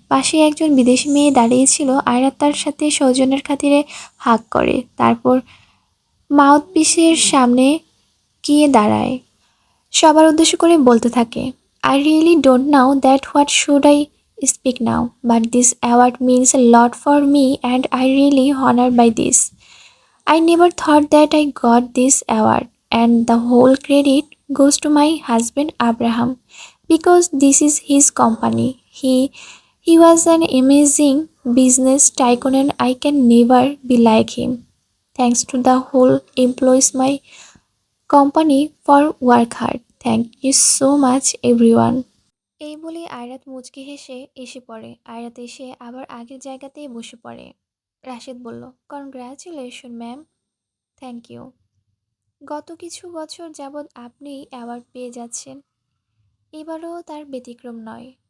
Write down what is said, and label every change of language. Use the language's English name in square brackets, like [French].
[Bangla] পাশে একজন বিদেশি মেয়ে দাঁড়িয়েছিল। আয়রাত তার সাথে সৌজন্যের খাতিরে হাক করে, তারপর মাউথপিসের সামনে গিয়ে দাঁড়ায়। সবার উদ্দেশ্য করে বলতে থাকে, [English] I really don't know that what should I speak now, but this award means a lot for me and I really honour by this. I never thought that I got this award, and the whole credit goes to my husband Abraham because this is his company. He was an amazing business tycoon and I can never be like him. Thanks to the whole employees my company for work hard. Thank you so much everyone. [Bangla] এই বলে আয়রাত মুচকি হেসে এসে পড়ে। আয়রাত এসে আবার আগের জায়গাতেই বসে পড়ে। রাশেদ বলল, [English] Congratulation ma'am. Thank you. [Bangla] গত কিছু বছর যাবৎ আপনি অ্যাওয়ার্ড পেয়ে যাচ্ছেন, এবারও তার ব্যতিক্রম নয়।